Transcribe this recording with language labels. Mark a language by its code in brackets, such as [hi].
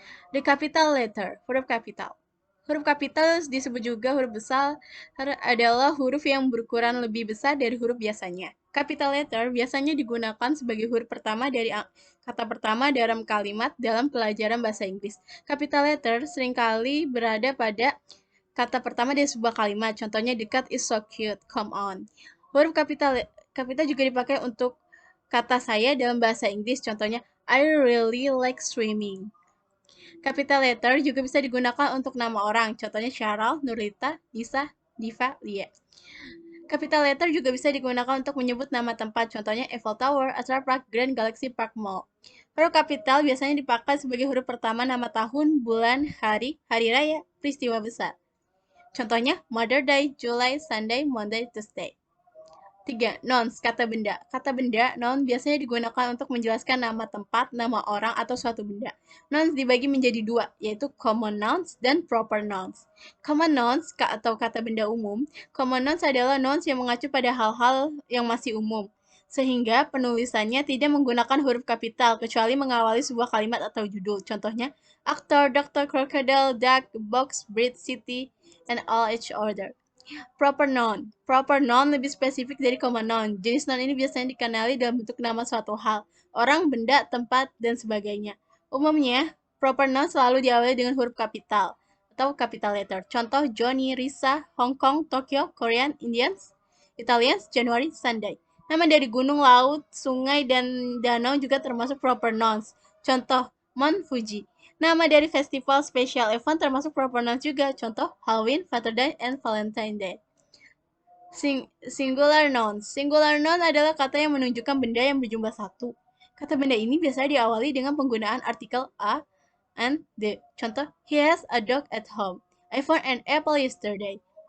[id] The capital letter, huruf kapital. Huruf kapital disebut juga huruf besar adalah huruf yang berukuran lebih besar dari huruf biasanya. Capital letter biasanya digunakan sebagai huruf pertama dari kata pertama dalam kalimat dalam pelajaran bahasa Inggris. Capital letter seringkali berada pada kata pertama dari sebuah kalimat. Contohnya, [en] the cat is so cute, come on. [id] Huruf kapital juga dipakai untuk kata saya dalam bahasa Inggris. Contohnya, [en] I really like swimming. [id] Capital letter juga bisa digunakan untuk nama orang. Contohnya Syarul, Nurlita, Nisa, Diva, Lia. Capital letter juga bisa digunakan untuk menyebut nama tempat. Contohnya Eiffel Tower, Atra Park, Grand Galaxy Park Mall. Huruf kapital biasanya dipakai sebagai huruf pertama nama tahun, bulan, hari raya, peristiwa besar. Contohnya, Mother Day, July, Sunday, Monday, Tuesday. 3. Nouns, kata benda. Kata benda, noun biasanya digunakan untuk menjelaskan nama tempat, nama orang, atau suatu benda. Nouns dibagi menjadi dua, yaitu common nouns dan proper nouns. Common nouns atau kata benda umum. Common nouns adalah nouns yang mengacu pada hal-hal yang masih umum, sehingga penulisannya tidak menggunakan huruf kapital, kecuali mengawali sebuah kalimat atau judul. Contohnya, [en] actor, doctor, crocodile, duck, box, breed, city, and all each order. [id] Proper noun. Proper noun lebih spesifik dari common noun. Jenis noun ini biasanya dikenali dalam bentuk nama suatu hal, orang, benda, tempat, dan sebagainya. Umumnya, proper noun selalu diawali dengan huruf kapital atau capital letter. Contoh, Johnny, Risa, Hong Kong, Tokyo, Korean, Indians, Italians, January, Sunday. Nama dari gunung, laut, sungai, dan danau juga termasuk proper nouns. Contoh, Mount Fuji. Nama dari festival special event termasuk proper nouns juga. Contoh, Halloween, Father's Day, and Valentine's Day. Singular nouns. Singular noun adalah kata yang menunjukkan benda yang berjumlah satu. Kata benda ini biasanya diawali dengan penggunaan artikel a and the. Contoh, [en] he has a dog at home. I found an apple yesterday.